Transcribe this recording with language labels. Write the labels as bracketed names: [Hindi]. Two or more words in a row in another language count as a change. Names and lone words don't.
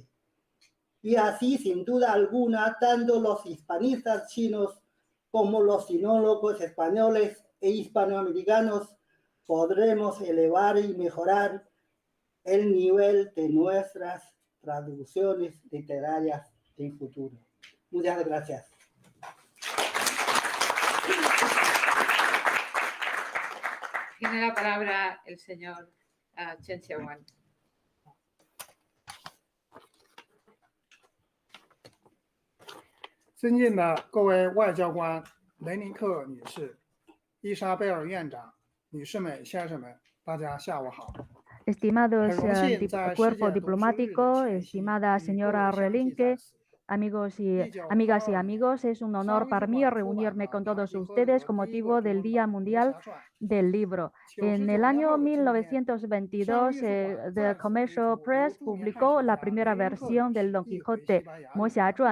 [Spanish] Y así, sin duda alguna, tanto los hispanistas chinos como los sinólogos españoles e hispanoamericanos podremos elevar y mejorar el nivel de nuestras traducciones literarias del futuro. Muchas gracias. Tiene la palabra el señor Chen Xiaowan. [Chinese] 尊敬的各位外交官、雷尼克女士、伊莎贝尔院长、女士们、先生们，大家下午好。 [Spanish] Estimados cuerpo diplomático, estimada señora Relinque, amigos y amigas y amigos, es un honor para mí reunirme con todos ustedes con motivo del Día Mundial del Libro. En el año 1922, The Commercial Press publicó la primera versión del Don Quijote, Mo Xia-zhuan.